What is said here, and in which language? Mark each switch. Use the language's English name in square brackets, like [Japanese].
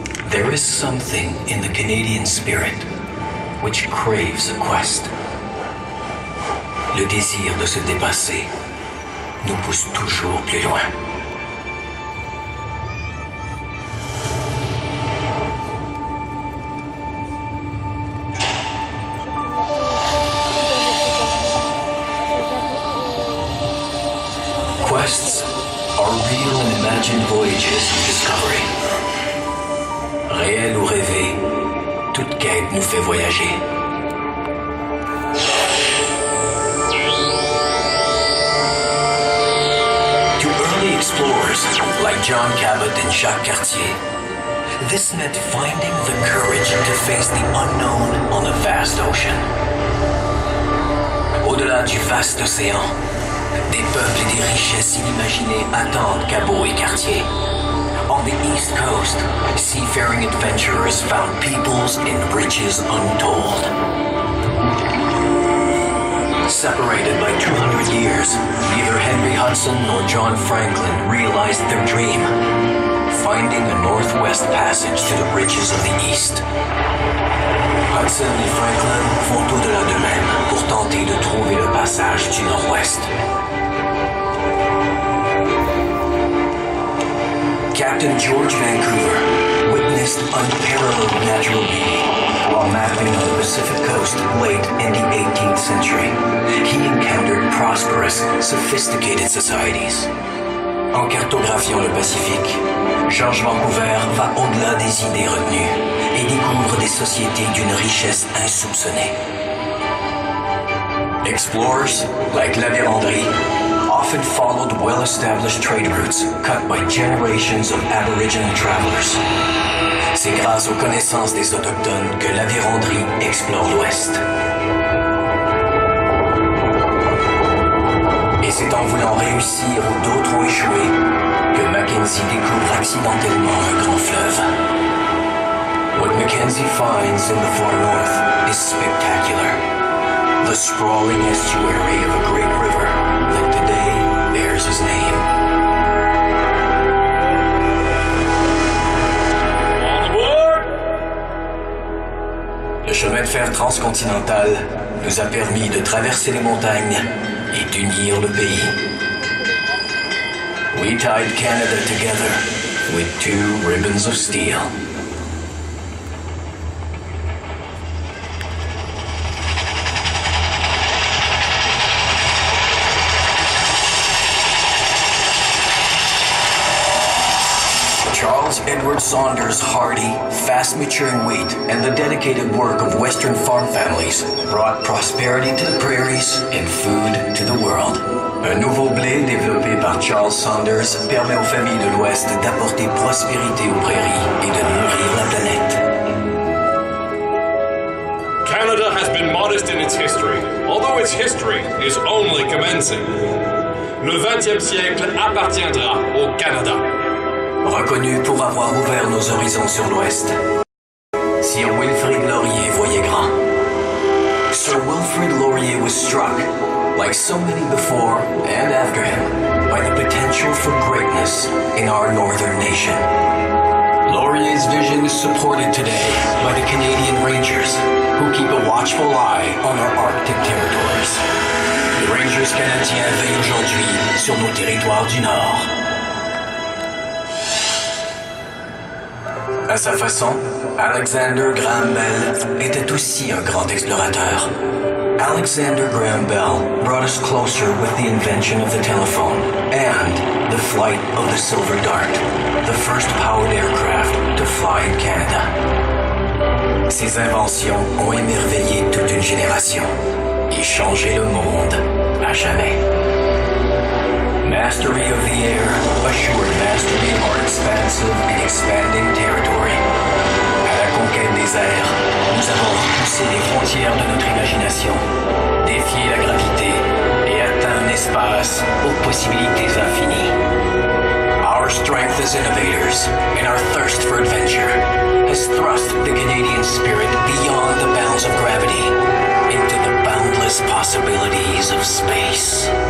[English] There is something in the Canadian spirit which craves a quest. [French] Le désir de se dépasser nous pousse toujours plus loin. [English] Quests are real and imagined voyages of discovery. [French] Réel ou rêvé, toute quête nous fait voyager. [English] To early explorers like John Cabot and Jacques Cartier, this meant finding the courage to face the unknown on a vast ocean. [French] Au-delà du vaste océan, des peuples et des richesses inimaginées attendent Cabot et Cartier. [English] On the East Coast, seafaring adventurers found peoples and riches untold. Separated by 200 years, neither Henry Hudson nor John Franklin realized their dream, finding a northwest passage to the riches of the East. [French] Hudson et Franklin font au-delà d'eux-mêmes pour tenter de trouver le passage du nord-ouest. [English] Captain George Vancouver witnessed unparalleled natural beauty while mapping on the Pacific coast late in the 18th century. He encountered prosperous, sophisticated societies. [French] En cartographiant le Pacifique, George Vancouver va au-delà des idées retenues et découvre des sociétés d'une richesse insoupçonnée. [English] Explorers like La Vérendrye often followed well-established trade routes cut by generations of Aboriginal travelers. [French] C'est grâce aux connaissances des Autochtones que l'avironderie explore l'Ouest. Et c'est en voulant réussir où d'autres ont échoué que Mackenzie découvre accidentellement un grand fleuve. [English] What Mackenzie finds in the far north is spectacular. The sprawling estuary of a great river that today bears his name. On board! [French] Le chemin de fer transcontinental nous a permis de traverser les montagnes et d'unir le pays. [English] We tied Canada together with 2 ribbons of steel. Charles Edward Saunders' hardy, fast-maturing wheat and the dedicated work of Western farm families brought prosperity to the prairies and food to the world. [French] Un nouveau blé développé par Charles Saunders permet aux familles de l'Ouest d'apporter prospérité aux prairies et de nourrir la planète. [English] Canada has been modest in its history, although its history is only commencing. [French] Le 20e siècle appartiendra au Canada. Reconnu pour avoir ouvert nos horizons sur l'Ouest, Sir Wilfrid Laurier voyait grand. [English] Sir Wilfrid Laurier was struck, like so many before and after him, by the potential for greatness in our northern nation. Laurier's vision is supported today by the Canadian Rangers, who keep a watchful eye on our Arctic territories. [French] Les Rangers canadiens veillent aujourd'hui sur nos territoires du Nord. À sa façon, Alexander Graham Bell était aussi un grand explorateur. [English] Alexander Graham Bell brought us closer with the invention of the telephone and the flight of the Silver Dart, the first powered aircraft to fly in Canada. [French] Ses inventions ont émerveillé toute une génération et changé le monde à jamais. [English] Mastery of the air assured mastery of our expansive and expanding territory. [French] À la conquête des airs, nous avons repoussé les frontières de notre imagination, défié la gravité et atteint un espace aux possibilités infinies. [English] Our strength as innovators and our thirst for adventure has thrust the Canadian spirit beyond the bounds of gravity into the boundless possibilities of space.